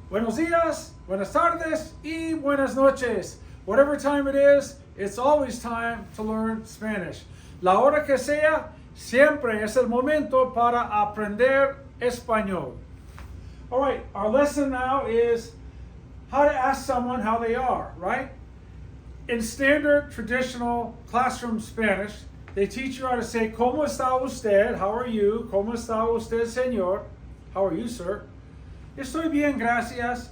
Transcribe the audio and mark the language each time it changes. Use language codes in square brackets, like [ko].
[es] Buenos días, buenas tardes, y buenas noches. [en] Whatever time it is, it's always time to learn Spanish. [es] La hora que sea, siempre es el momento para aprender español. [en] All right, our lesson now is how to ask someone how they are, right? In standard traditional classroom Spanish, they teach you how to say, [es] ¿Cómo está usted? [en] How are you? [es] ¿Cómo está usted, señor? [en] How are you, sir? [es] Estoy bien, gracias.